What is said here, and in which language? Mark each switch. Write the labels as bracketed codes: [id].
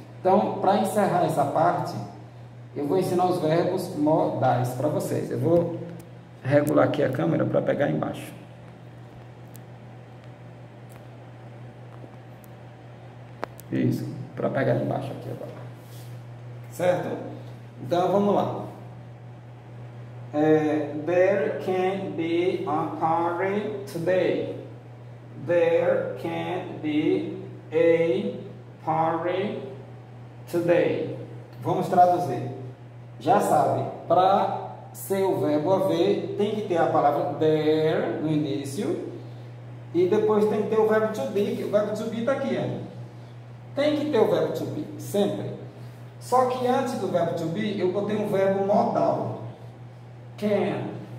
[pt] Então, para encerrar essa parte, eu vou ensinar os verbos modais para vocês. Eu vou regular aqui a câmera para pegar embaixo. Isso, para pegar embaixo aqui agora. Certo? Então, vamos lá. [en] There can be a party today. There can be a party today. [pt] Vamos traduzir. Já sabe, para ser o verbo haver, tem que ter a palavra there no início. E depois tem que ter o verbo to be, que o verbo to be está aqui. Tem que ter o verbo to be, sempre. Só que antes do verbo to be, eu botei um verbo modal. Can.